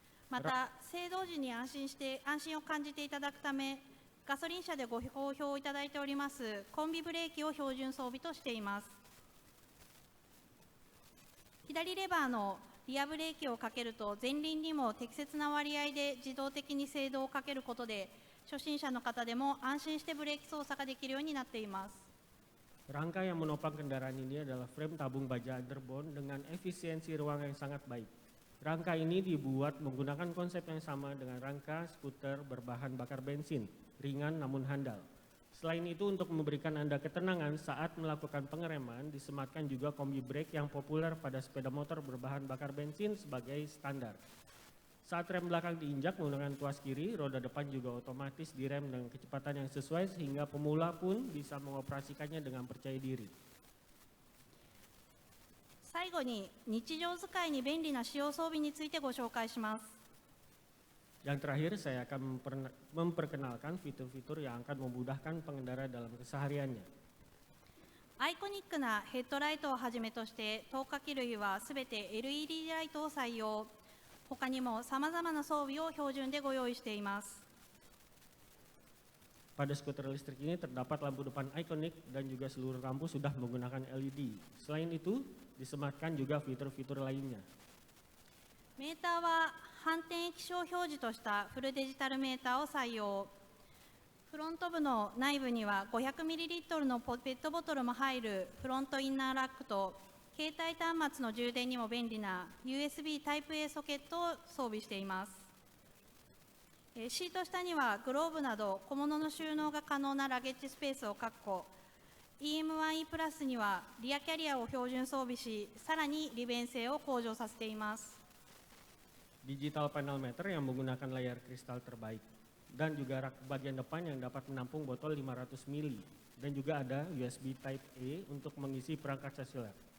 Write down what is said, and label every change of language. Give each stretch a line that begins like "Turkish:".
Japanese: また、制動時に安心を感じていただくため、ガソリン車でご好評いただいておりますコンビブレーキを標準装備としています。左レバーのリアブレーキをかけると前輪にも適切な割合で自動的に制動をかけることで初心者の方でも安心してブレーキ操作ができるようになっています。
Indonesian: Rangka yang menopang kendaraan ini adalah frame tabung baja underbone dengan efisiensi ruang yang sangat baik. Rangka ini dibuat menggunakan konsep yang sama dengan rangka skuter berbahan bakar bensin, ringan namun handal. Selain itu, untuk memberikan Anda ketenangan saat melakukan pengereman, disematkan juga kombi brake yang populer pada sepeda motor berbahan bakar bensin sebagai standar. Saat rem belakang diinjak menggunakan tuas kiri, roda depan juga otomatis direm dengan kecepatan yang sesuai sehingga pemula pun bisa mengoperasikannya dengan percaya diri.
Japanese: 最後に日常使いに便利な使用装備についてご紹介します。
Indonesian: Yang terakhir, saya akan memperkenalkan fitur-fitur yang akan memudahkan pengendara dalam kesehariannya.
Japanese: アイコニックなヘッドライトをはじめとして灯火器類はすべて LED ライトを採用。他にもさまざまな装備を標準でご用意しています。
Indonesian: Pada skuter listrik ini terdapat lampu depan ikonik dan juga seluruh lampu sudah menggunakan LED. Selain itu, disematkan juga fitur-fitur lainnya.
Japanese: メーターは反転液晶表示としたフルデジタルメーターを採用。フロント部の内部には 500ml のペットボトルも入るフロントインナーラックと、携帯端末の充電にも便利な USB Type-A ソケットを装備しています。シート下にはグローブなど小物の収納が可能なラゲッジスペースを確保。 EM1E プラスにはリアキャリアを標準装備し、さらに利便性を向上させています。
Indonesian: Digital panel meter yang menggunakan layar kristal terbaik dan juga rak bagian depan yang dapat menampung botol 500 ml dan juga ada USB Type-A untuk mengisi perangkat seluler.